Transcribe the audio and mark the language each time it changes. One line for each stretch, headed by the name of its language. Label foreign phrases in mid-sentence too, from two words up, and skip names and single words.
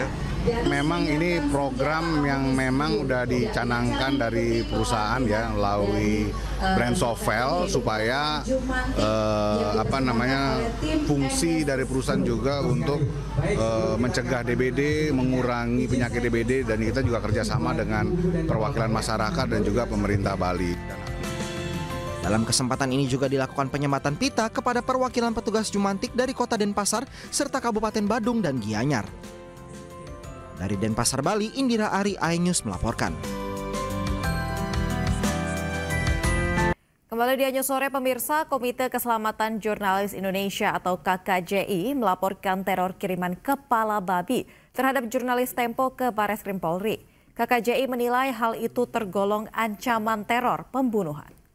Indonesian: Memang ini program yang memang udah dicanangkan dari perusahaan ya melalui brand Sovel supaya fungsi dari perusahaan juga untuk mencegah DBD, mengurangi penyakit DBD, dan kita juga kerjasama dengan perwakilan masyarakat dan juga pemerintah Bali. Dalam kesempatan ini juga dilakukan penyematan pita kepada perwakilan petugas Jumantik dari Kota Denpasar serta Kabupaten Badung dan Gianyar. Dari Denpasar, Bali, Indira Ari, iNews melaporkan. Kembali di Anju Sore, pemirsa, Komite Keselamatan Jurnalis Indonesia atau KKJI melaporkan teror kiriman kepala babi terhadap jurnalis Tempo ke Bareskrim Polri. KKJI menilai hal itu tergolong ancaman teror pembunuhan.